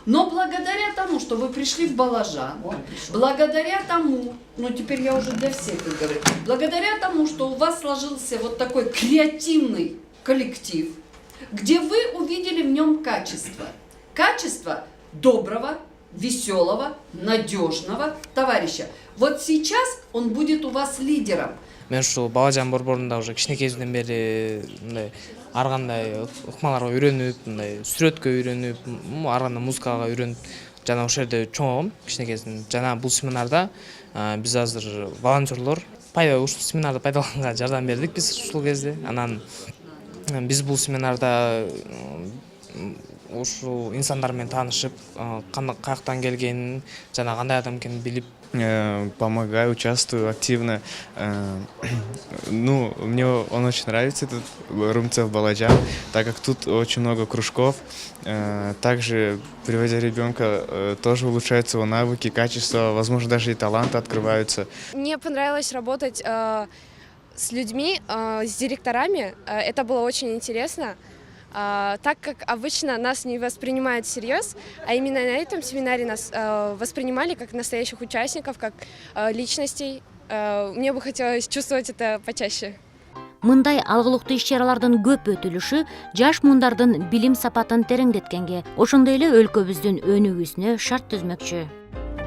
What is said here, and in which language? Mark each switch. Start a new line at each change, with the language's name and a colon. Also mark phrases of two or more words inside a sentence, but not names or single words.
Russian: Но благодаря тому, что вы пришли в Балажан, благодаря тому, ну теперь я уже для всех их говорю, благодаря тому, что у вас сложился вот такой креативный коллектив, где вы увидели в нем качество. Качество доброго, веселого, надежного товарища. Вот сейчас он будет у вас лидером.
Kyrgyz: Мен ушул Балажан борборунда уже кичинекейимден бери мындай ар кандай ыкмаларга үйрөнүп, мындай сүрөткө үйрөнүп, ар кандай музыкага үйрөнүп, жана ошол жерде чоңойгом кичинекейден. Жана бул семинарда биз азыр волонтерлор ушул семинарды пайдаланганга жардам бердик биз ушул кезде. Анан биз бул семинарда ушул инсандар менен таанышып, каяктан келгенин, жана кандай адам экенин билип,
Russian: помогаю, участвую активно. Ну, мне он очень нравится, этот Румцев Баладжан, так как тут очень много кружков. Также, приводя ребенка, тоже улучшаются его навыки, качества, возможно, даже и таланты открываются. Мне понравилось работать с людьми, с директорами. Это было очень интересно. Так как обычно нас не воспринимают всерьез, а именно на этом семинаре нас воспринимали как настоящих участников, как личностей. Мне бы хотелось чувствовать это почаще.
Kyrgyz: Мындай алгылыктуу иш-чаралардын көп өтүлүшү жаш мундардын билим сапатын тереңдеткенге, ошондой эле өлкөбүздүн өнүгүүсүнө шарт түзмөкчү.